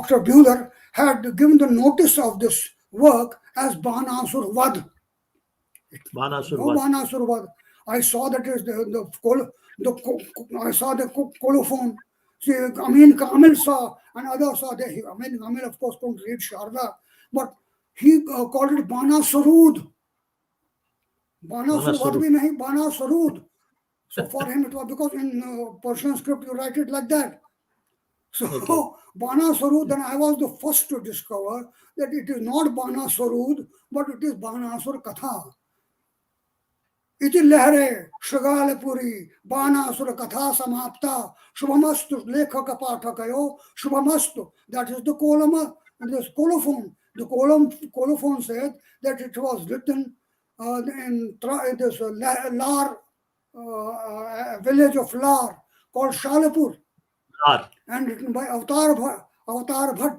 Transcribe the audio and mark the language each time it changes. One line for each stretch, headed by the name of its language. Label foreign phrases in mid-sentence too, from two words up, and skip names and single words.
English: Buehler had given the notice of this work as Banasur Vad. Banasur No Vad. Banasur Vad. I saw that is I saw the colophone. See, Amin Kamil saw, and others saw that. Amin Kamil, of course, couldn't read Sharda, but he called it Bana Sarud. Bana Survad Banasur.
Hindi: bhi nahi, Bana Sarud.
English: So for him it was because in Persian script you write it like that. Okay. So Bana Sarud, then I was the first to discover that it is not Bana Sarud, but it is Banasur Katha.
Sanskrit: Iti lehre Shrigalapuri Banasura Katha Samapta Shubhamastu Lekhaka Pathakayo Shubhamastu.
English: That is the column, this colophon. The colophon said that it was written in this Lar village of Lar called Shalapur Lar. and written by Avatar Bhatt.